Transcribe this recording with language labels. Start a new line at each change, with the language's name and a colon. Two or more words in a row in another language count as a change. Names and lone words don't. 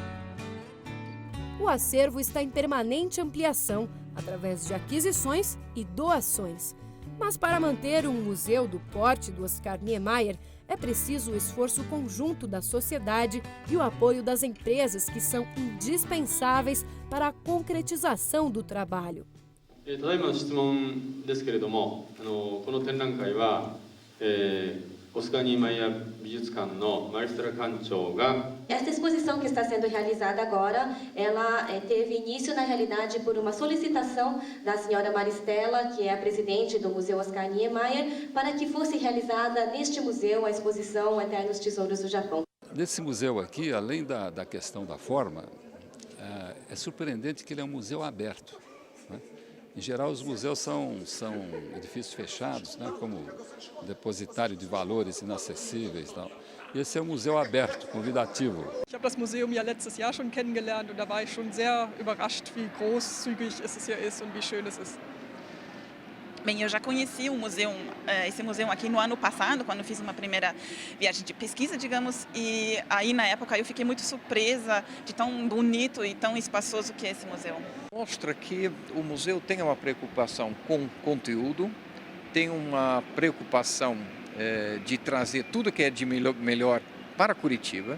Portuguese: O acervo está em permanente ampliação, através de aquisições e doações. Mas para manter um museu do porte do Oscar Niemeyer, é preciso o esforço conjunto da sociedade e o apoio das empresas que são indispensáveis para a concretização do trabalho.
Japanese: ただいまの質問ですけれども、この展覧会は、オスカー・ニーマイヤー美術館のマリストラ館長が
Portuguese: Esta exposição que está sendo realizada agora, ela teve início, na realidade, por uma solicitação da senhora Maristela, que é a presidente do Museu Oscar Niemeyer, para que fosse realizada neste museu a exposição Eternos Tesouros do Japão. Nesse museu aqui, além da questão da forma, é surpreendente que ele é um museu aberto, né? Em geral, os museus são edifícios fechados, né, como depositário de valores inacessíveis. Tal. E esse é um museu aberto, convidativo.
German: Ich habe das Museum ja letztes Jahr schon kennengelernt und da war ich schon sehr überrascht, wie großzügig es hier ist und wie schön es ist.
Portuguese: Bem, eu já conheci o museu, esse museu aqui no ano passado, quando fiz uma primeira viagem de pesquisa, digamos, e aí na época eu fiquei muito surpresa de tão bonito e tão espaçoso que é esse museu. Mostra que o museu tem uma preocupação com conteúdo, tem uma preocupação de trazer tudo que é de melhor para Curitiba.